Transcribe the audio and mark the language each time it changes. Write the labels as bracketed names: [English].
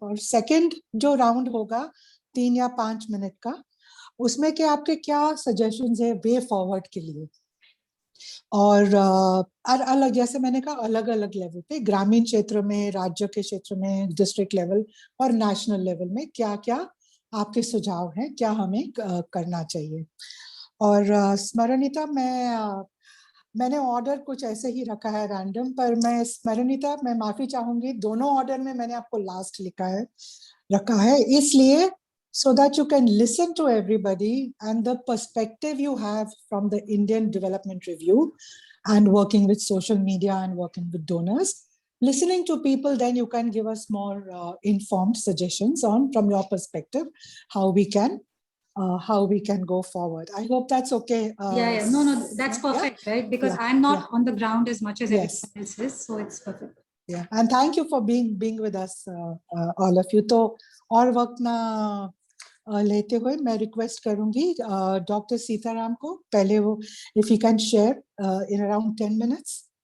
[Hindi] और सेकंड जो राउंड होगा 3 या 5 मिनट का, उसमें के आपके क्या सजेशंस है वे फॉरवर्ड के लिए, और अलग, जैसे मैंने कहा, अलग अलग लेवल पे, ग्रामीण क्षेत्र में, राज्य के क्षेत्र में, डिस्ट्रिक्ट लेवल और नेशनल लेवल में क्या क्या आपके सुझाव हैं, क्या हमें करना चाहिए। और स्मरणिता, मैंने ऑर्डर कुछ ऐसे ही रखा है रैंडम, पर मैं स्मरणिता, मैं माफी चाहूंगी, दोनों ऑर्डर में मैंने आपको लास्ट रखा है, इसलिए [English] so that you can listen to everybody and the perspective you have from the Indian Development Review and working with social media and working with donors, listening to people, then you can give us more informed suggestions on, from your perspective, how we can go forward. I hope that's okay. Yeah, no, that's perfect, right? Because I'm not on the ground as much as everyone else is, so it's perfect. Yeah, and thank you for being with us, all of you. [Hindi] तो और वक्त ना लेते हुए मैं request करूंगी doctor Sitaram को, पहले वो, [English] if you can share in around 10 minutes.